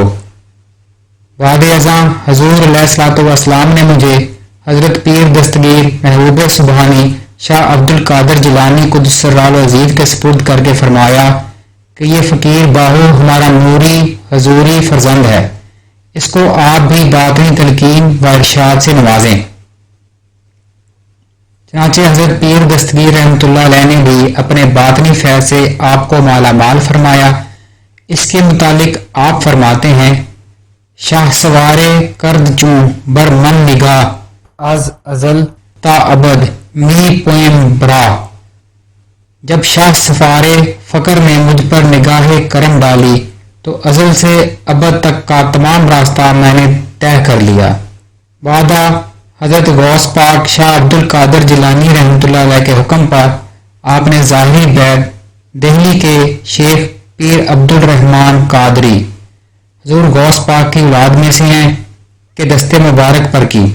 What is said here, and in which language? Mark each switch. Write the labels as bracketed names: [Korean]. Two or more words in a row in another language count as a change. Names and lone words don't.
[Urdu] بعد ازاں حضور [Arabic] علیہ الصلوۃ والسلام [Urdu] نے مجھے حضرت پیر دستگیر محبوب سبحانی شاہ عبد القادر جیلانی [Arabic] قدس سرہ العزیز [Urdu] کے سپرد کر کے فرمایا کہ یہ فقیر باہو ہمارا نوری حضوری فرزند ہے، اس کو آپ بھی باطنی تلقین و ارشاد سے نوازیں۔ چنانچہ حضرت پیر دستگیر [Arabic] رحمۃ اللہ علیہ [Urdu] نے بھی اپنے باطنی فیض سے آپ کو مالا مال فرمایا۔ اس کے متعلق آپ فرماتے ہیں [Persian] شاہ سوارے کرد چوں بر من نگاہ از ازل تا ابد می پویم برا۔ [Urdu] جب شاہ سفارے فقر نے مجھ پر نگاہ کرم ڈالی تو ازل سے ابد تک کا تمام راستہ میں نے طے کر لیا۔ بعدہ حضرت غوث پاک شاہ عبد القادر جیلانی [Arabic] رحمۃ اللہ علیہ [Urdu] کے حکم پر آپ نے ظاہری بیعت دہلی کے شیخ پیر عبد الرحمن قادری حضور غوث پاک کی اولاد میں سے ہیں کہ دست مبارک پر کی۔